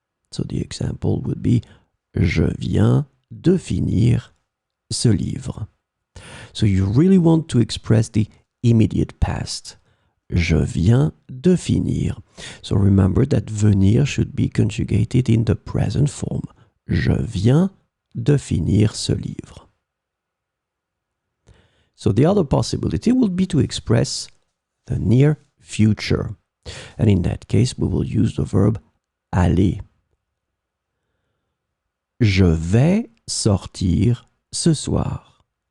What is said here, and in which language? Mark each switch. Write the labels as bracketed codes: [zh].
[en] So the example would be [fr] Je viens de finir ce livre. [en] So you really want to express the immediate past. [fr] Je viens de finir. [en] So remember that venir should be conjugated in the present form. [fr] Je viens de finir ce livre. [en] So the other possibility would be to express the near future. And in that case, we will use the verb aller. [fr] Je vais sortir ce soir.